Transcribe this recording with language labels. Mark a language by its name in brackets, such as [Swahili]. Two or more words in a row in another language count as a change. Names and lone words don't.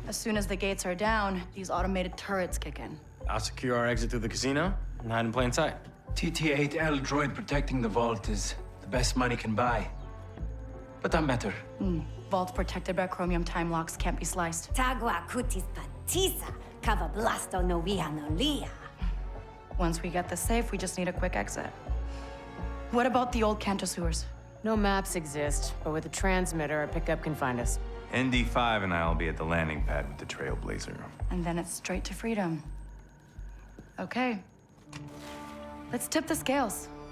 [English] As soon as the gates are down, these automated turrets kick in. I'll secure our exit through the casino and hide in plain sight. TT-8L droid protecting the vault is the best money can buy. But that matter. Vaults protected by chromium time locks can't be sliced. Tagua kutis patisa. Kava blasto no via no lia. Once we get the safe, we just need a quick exit. What about the old Kanto sewers? No maps exist, but with a transmitter, a pickup can find us. ND5 and I'll be at the landing pad with the Trailblazer. And then it's straight to freedom. Okay. Let's tip the scales.